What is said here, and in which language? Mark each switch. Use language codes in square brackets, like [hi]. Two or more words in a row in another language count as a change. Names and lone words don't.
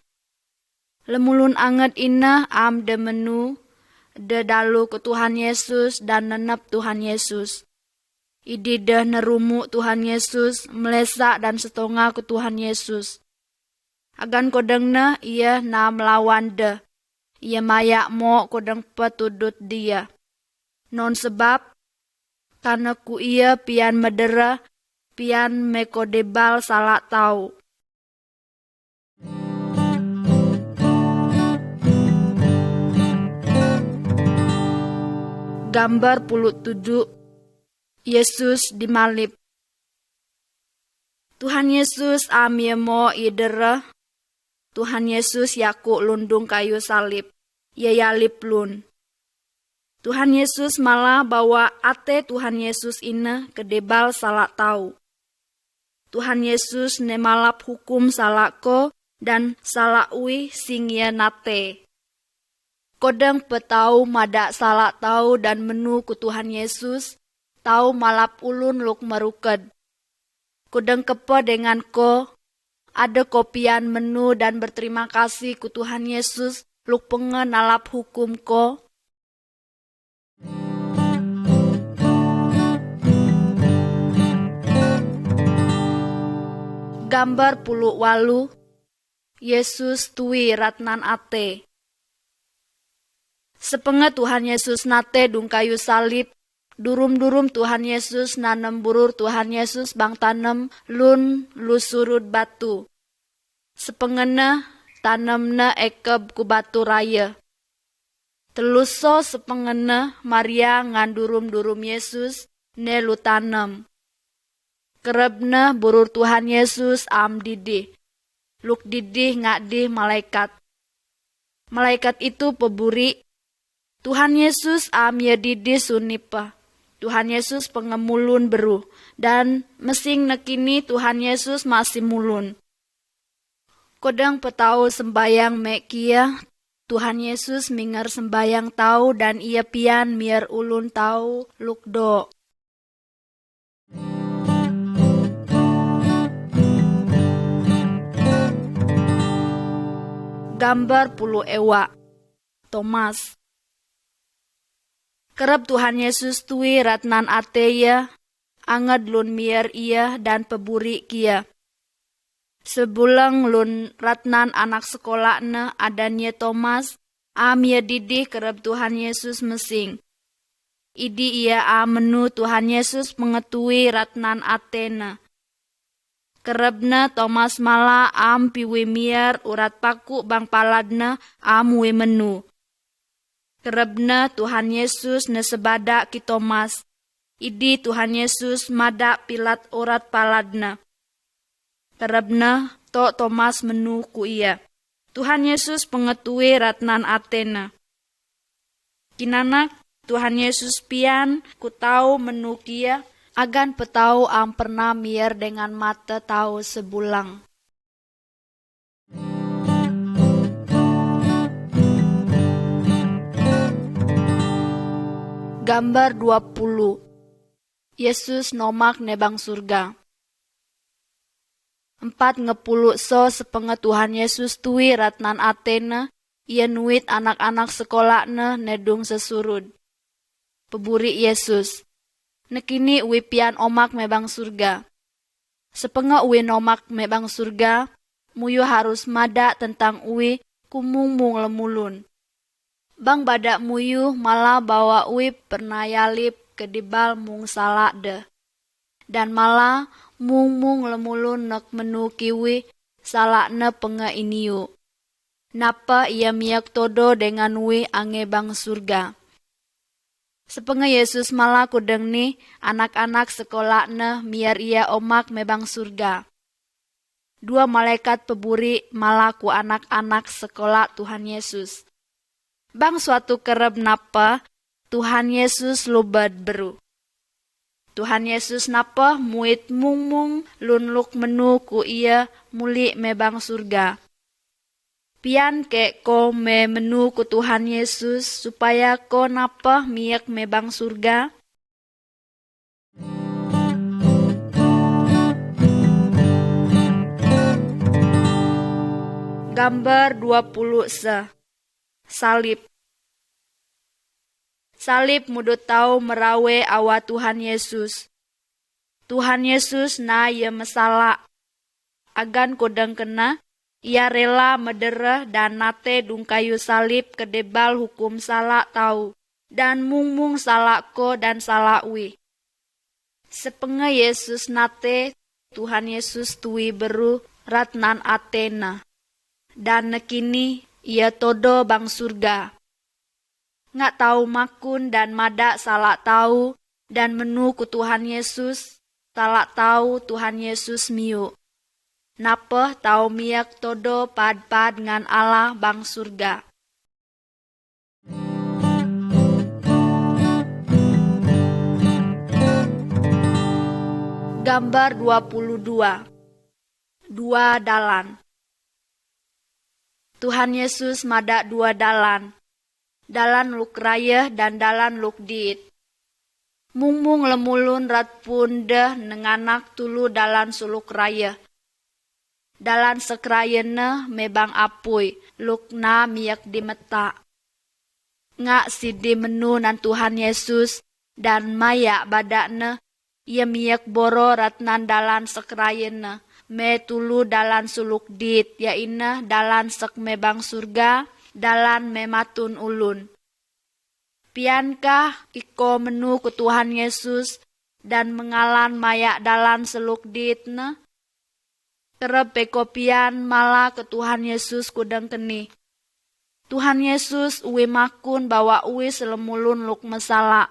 [lnd] Lemulun anget inah am de menu, de dalu ke Tuhan Yesus dan nenep Tuhan Yesus. Idi de nerumu Tuhan Yesus, melesak dan setonga ke Tuhan Yesus. Agan kodengna ia na melawan de. Ia mayak mo kodeng petudut dia. Non [id] sebab, karena [lnd] ku ia pian medera, pian mekodebal salak tau. Gambar 7 Yesus dimalip. Tuhan Yesus amiemo idera. Tuhan Yesus yaku lundung kayu salib. Ia yalip lun. Tuhan Yesus malah bawa ate Tuhan Yesus ina kedebal salak tau. Tuhan Yesus ne malap hukum salak ko dan salak ui sing ia nate. Kodeng petau mada salak tau dan menu ku Tuhan Yesus, tau malap ulun luk meruked. Kodeng kepo dengan ko, ada kopian menu dan [id] berterima kasih [lnd] ku Tuhan Yesus, luk pengen nalap hukum ko. Gambar 8 Yesus tui ratnan ate. Sepenge Tuhan Yesus nate dung kayu salib, durum-durum Tuhan Yesus nanem burur Tuhan Yesus bang tanem lun lusurud batu. Sepengena tanemna ekeb ku batu raya. Teluso sepengena Maria ngandurum-durum Yesus ne lu tanem. Kerebna burur Tuhan Yesus am didih. Luk didih ngadih malaikat. [id] Malaikat itu [lnd] peburi. Tuhan Yesus am ya didih sunipa. Tuhan Yesus pengemulun beru. Dan mesing nekini Tuhan Yesus masih mulun. Kodang petau sembayang mekia. Tuhan Yesus minger sembayang tau dan ia pian mier ulun tau lukdo. Gambar 10 ewa. Thomas. Kerep Tuhan Yesus tui ratnan ateya, anged lun mier ia dan peburi kia. Sebulang lun ratnan anak sekolah ne adanya Thomas, am ia didih kerep Tuhan Yesus mesing. Idi ia menu Tuhan Yesus mengetui ratnan atena. Kerebna Thomas mala am piwi mier urat paku bang paladna am wi menu. Kerebna Tuhan Yesus nesebada ki Thomas. Idi Tuhan Yesus mada pilat urat paladna. Kerebna to Thomas menu ku ia. Tuhan Yesus pengetui ratnan atena. Kinanak Tuhan Yesus pian ku tau menu kia. Agan petau am pernah mier dengan mata tau sebulang. Gambar 20 Yesus nomak nebang surga. 4 so sepenge Tuhan Yesus tui ratnan atena, ia nuit anak-anak sekolahna nedung sesurud. Peburi Yesus. Nekini uwi pian omak mebang surga. Sepenge uwi nomak mebang surga, muyu harus mada tentang uwi kumung-mung lemulun. Bang badak muyu malah bawa uwi pernah yalip kedibal mung salak de. Dan malah mung-mung lemulun nek menu kiwi salakna penge iniu. Napa ia miak todo dengan uwi ange bang surga. Sepenge Yesus malah kudeng ni anak-anak sekolahna miar ia omak mebang surga. 2 malaikat peburi malah ku anak-anak sekolah Tuhan Yesus. Bang suatu kereb napa Tuhan Yesus lubad beru. Tuhan Yesus napa muit mung-mung lunluk menu ku ia muli mebang surga. Pian ke ko me menu ku Tuhan Yesus supaya ko napah miyak me bang surga. Gambar 20 salib. Salib mudut tau merawe awa Tuhan Yesus. Tuhan Yesus na ia mesala. Agan kodang kena, ia rela medereh dan nate dung kayu salib kedebal hukum salak tau. Dan mung salak ko dan salak wi. Sepenge Yesus nate, Tuhan Yesus tui beru ratnan Atena. Dan nekini ia todo bang surga. Nggak tahu makun dan madak salak tahu dan menu ku Tuhan Yesus, salak tahu Tuhan Yesus miu. Napeh tahu miyak todo pad-pad ngan Allah bang surga. Gambar 22. Dua dalan. Tuhan Yesus madak dua dalan. Dalan luk raya dan dalan luk diit. Mung lemulun rat pundeh nenganak tulu dalan suluk raya. Dalan sekrayene mebang apui, luk na miyak dimeta. Ngak sidi menu nan Tuhan Yesus dan maya badakne, ia miyak boro ratnan dalan sekrayene. Me tulu dalan suluk dit, yaina dalan sek mebang surga, dalan mematun ulun. Piankah iko menu ku Tuhan Yesus dan mengalan mayak dalan seluk ditne? Kerep peko pian malah ke Tuhan Yesus kudang keni. Tuhan Yesus uwi makun bawa uwi selemulun luk mesala.